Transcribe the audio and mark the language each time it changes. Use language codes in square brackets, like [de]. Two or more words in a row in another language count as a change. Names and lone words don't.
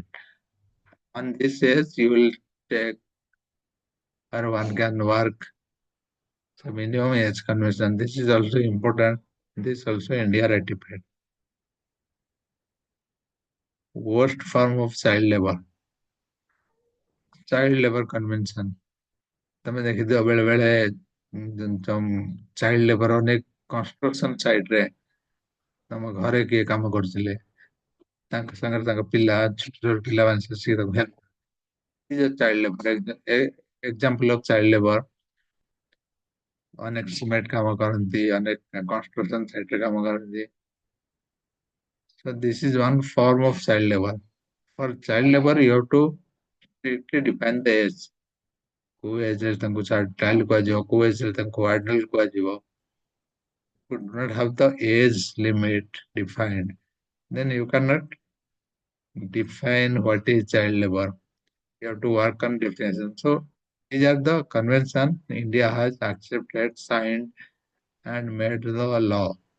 [en] On this age, you will take or one can work. So minimum age convention. This is also important. This also India ratified. Worst form of child labor. Child labor convention. [or] ତମେ ଦେଖିଥିବ ବେଳେ ବେଳେ [en] child labour [or] ଅନେକ [en] construction site [or] ରେ ତମ ଘରେ କିଏ କାମ କରୁଥିଲେ ତାଙ୍କ ସାଙ୍ଗରେ ତାଙ୍କ ପିଲା ଛୋଟ ଛୋଟ ପିଲାମାନେ ସିଏ ତାକୁ [en] help child labour example of child labour [or] ଅନେକ ସିମେଣ୍ଟ କାମ କରନ୍ତି ଅନେକ କନଷ୍ଟ୍ରକ୍ସନ ସାଇଟ୍ ରେ କାମ କରନ୍ତି [en] so this is one form of child labor for child labor you have to strictly define the age [or] କୋଉ ଏଜରେ ତାଙ୍କୁ ଚାଇଲ୍ଡ କୁହାଯିବ କୋଉ ଏଜରେ ତାଙ୍କୁ ଆଡଲ୍ଟ କୁହାଯିବ [en] you do not have the age limit defined then you cannot define what is child labor. You have to work on definition. So these are the convention India has accepted, signed, and made the law.